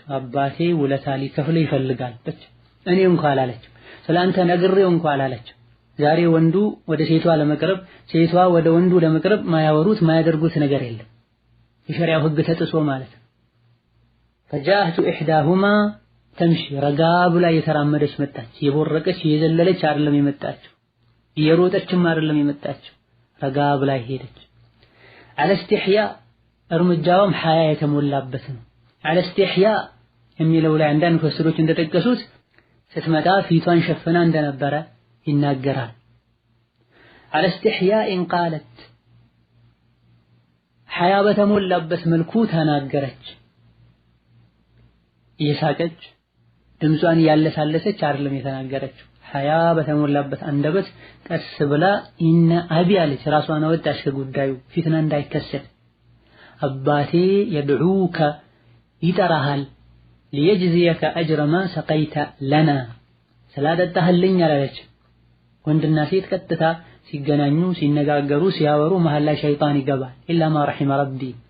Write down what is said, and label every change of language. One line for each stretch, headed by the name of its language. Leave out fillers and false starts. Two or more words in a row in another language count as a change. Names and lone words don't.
Amharic: አባቴ ውለታ ሊከፍል ይፈልጋል ብቻ እኔ እንኳን አላለች። ስላንተ ነግሬው እንኳን አላለች። ዛሬ ወንዱ ወደ ሴቷ ለመቅረብ ሴቷ ወደ ወንዱ ለመቅረብ ማያወሩት ማያደርጉት ነገር የለም። የሸሪዓው ህግ ተጥሶ ማለት ነው።
Arabic: فجاءت احداهما تمشي
Amharic: ረጋ ብላ የተራመደች መጣች። የቦረቀች የዘለለች አይደለም የመጣችው፣ የሮጠችም አይደለም የመጣችው፣ ረጋ ብላ ሄደች።
Arabic: على استحياء
Amharic: እርምጃውም ሐያ የተሞላበት ነው።
Arabic: على استحياء
Amharic: የሚለው ላይ አንዳንድ ፈስሮች እንደጠቀሱት ስትመጣ ፊቷን ሸፍና እንደነበረ ይናገራል።
Arabic: على استحياء قالت
Amharic: ሐያ በተሞላበት መልኩ ተናገረች። እየሳቀች ድምጿን ያለሳለሰች አይደለም የተናገረችው። ሐያ በተሞላበት አንደበት ቀስ ብላ
Arabic: إن أبي
Amharic: አለች። ራሷን አወጣች ከጉዳዩ ፊትና እንዳይከሰት። አባቴ የድዑከ ይጠራሃል
Arabic: ليجزيك أجر ما سقيت لنا
Amharic: ስላጠጣህልኝ አላለች። ወንድና ሴት ቀጥታ ሲገናኙ ሲነጋገሩ ሲያወሩ መሃል ላይ ሸይጣን ይገባል።
Arabic: إلا ما رحم ربي